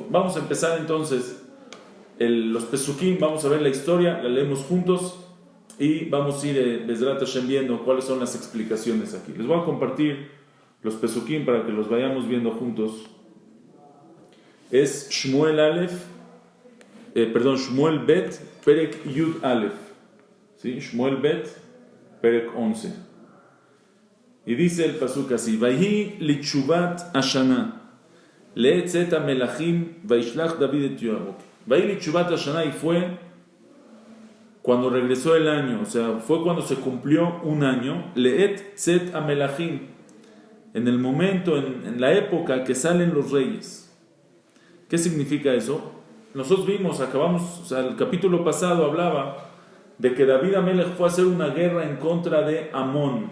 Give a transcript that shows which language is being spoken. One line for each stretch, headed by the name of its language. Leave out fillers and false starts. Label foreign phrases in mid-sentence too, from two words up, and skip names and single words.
Spanish: Vamos a empezar entonces los Pesukim, vamos a ver la historia, la leemos juntos y vamos a ir
Hebrew: בעזרת השם
Spanish: viendo cuáles son las explicaciones aquí. Les voy a compartir los Pesukim para que los vayamos viendo juntos.
Hebrew: Es שמואל בית, פרק יוד אלף. ¿Sí? שמואל בית, פרק 11.
Spanish: Y dice el pasuk así:
Hebrew: ויהי לתשובת השנה, לצאת המלאכים, וישלח דוד את יואב. ויהי לתשובת השנה,
Spanish: y fue cuando regresó el año, o sea, fue cuando se cumplió un año,
Hebrew: לצאת המלאכים,
Spanish: en el momento, en la época que salen los reyes. ¿Qué significa eso? Nosotros vimos, o sea, el capítulo pasado hablaba de que
Hebrew: דוד המלך
Spanish: fue a hacer una guerra en contra de Amón.